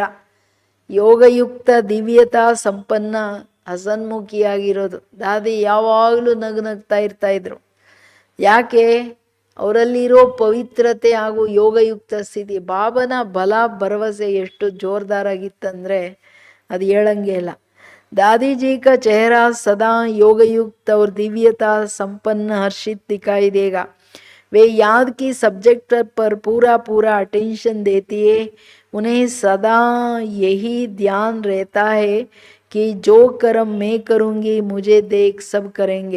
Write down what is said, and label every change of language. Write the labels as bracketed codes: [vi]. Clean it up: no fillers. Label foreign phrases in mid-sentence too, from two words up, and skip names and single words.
[kn] ಯೋಗಯುಕ್ತ ದಿವ್ಯತಾ ಸಂಪನ್ನ ಹಸನ್ಮುಖಿಯಾಗಿರೋದು. ದಾದಿ ಯಾವಾಗಲೂ ನಗ್ನಗ್ತಾ ಇದ್ರು. ಯಾಕೆ? ಅವರಲ್ಲಿರೋ ಪವಿತ್ರತೆ ಹಾಗೂ ಯೋಗಯುಕ್ತ ಸ್ಥಿತಿ. ಬಾಬನ ಬಲ ಭರವಸೆ ಎಷ್ಟು ಜೋರ್ದಾರಾಗಿತ್ತಂದರೆ ಅದು ಹೇಳಂಗೆ ಇಲ್ಲ. [hi] दादी जी का चेहरा सदा योगयुक्त और दिव्यता संपन्न हर्षित दिखाई देगा. वे याद की सब्जेक्ट पर पूरा पूरा अटेंशन देती है. उन्हें सदा यही ध्यान रहता है कि जो कर्म मैं करूँगी मुझे देख सब करेंगे.